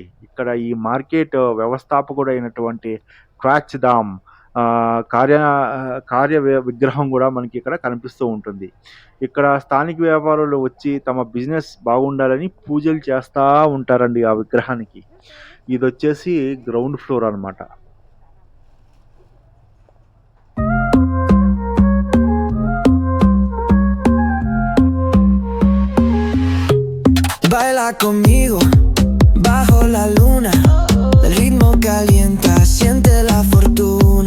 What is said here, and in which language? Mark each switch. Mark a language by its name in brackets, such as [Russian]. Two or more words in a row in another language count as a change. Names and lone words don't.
[Telugu] ఇక్కడ ఈ మార్కెట్ వ్యవస్థాపకుడైనటువంటి క్వాచ్ దామ్ కార్య కార్య విగ్రహం కూడా మనకి ఇక్కడ కనిపిస్తూ ఉంటుంది. ఇక్కడ స్థానిక వ్యాపారులు వచ్చి తమ బిజినెస్ బాగుండాలని పూజలు చేస్తా ఉంటారండి ఆ విగ్రహానికి. ఇదొచ్చేసి [English] ground floor [Telugu] అనమాట. [Spanish] Baila conmigo bajo la luna, el ritmo calienta, siente la fortuna.